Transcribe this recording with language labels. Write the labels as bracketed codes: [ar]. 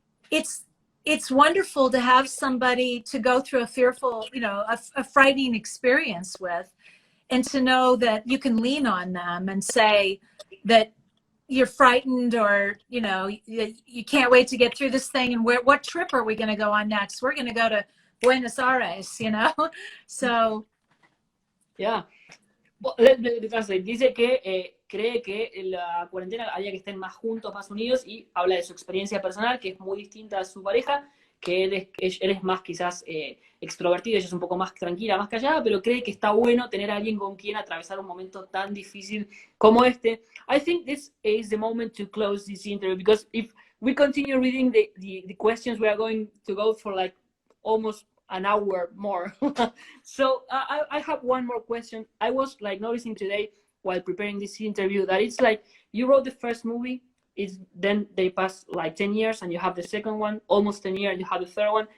[en] it's wonderful to have somebody to go through a fearful, you know, a frightening experience with, and to know that you can lean on them and say that you're frightened, or, you know, you can't wait to get through this thing, and what trip are we going to go on next? We're going to go to Buenos Aires, you know? So. Yeah. Well, let me translate. [es] Dice que cree que la cuarentena haría que estén más juntos, más unidos, y habla de su experiencia personal, que es muy distinta a su pareja, que él es más quizás extrovertido, ella es un poco más tranquila, más callada, pero cree que está bueno tener a alguien con quien atravesar un momento tan difícil como este. [en] I think this is the moment to close this interview, because if we continue reading the questions, we are going to go for like almost an hour more. So I have one more question. I was like noticing today while preparing this interview that it's like you wrote the first movie, then they pass like 10 years and you have the second one, almost 10 years, you have the third one.